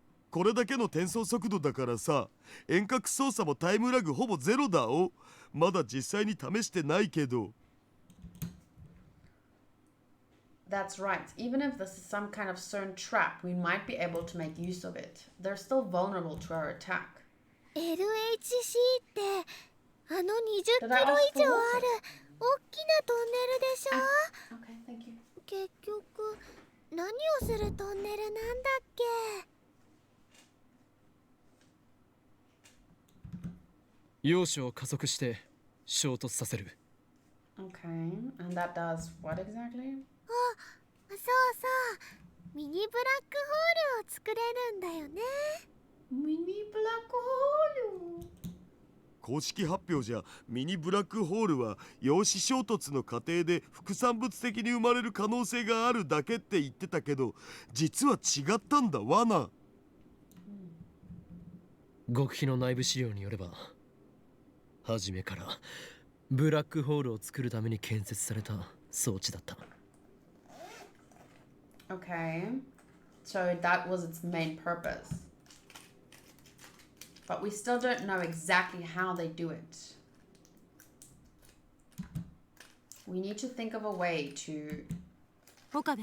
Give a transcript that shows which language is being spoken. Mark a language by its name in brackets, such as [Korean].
[Japanese] これだけの転送速度だからさ、遠隔操作もタイムラグほぼゼロだお。まだ実際に試してないけど。 [English] That's right. Even if this is some kind of CERN trap, we might be able to make use of it. They're still vulnerable to our attack. [Japanese] LHC ってあの20キロ以上ある大きなトンネルでしょ。 [English] Okay, thank you. [Japanese] 結局何をするトンネルなんだっけ。要所を加速して衝突させる。 [English] Okay, and that does what exactly? [Japanese] そうそう、ミニブラックホールを作れるんだよね。ミニブラックホール。公式発表じゃミニブラックホールは陽子衝突の過程で副産物的に生まれる可能性があるだけって言ってたけど、実は違ったんだ。罠。極秘の内部資料によれば、初めからブラックホールを作るために建設された装置だった。 [English] Okay, so that was its main purpose. But we still don't know exactly how they do it. We need to think of a way to... [Japanese] 岡部、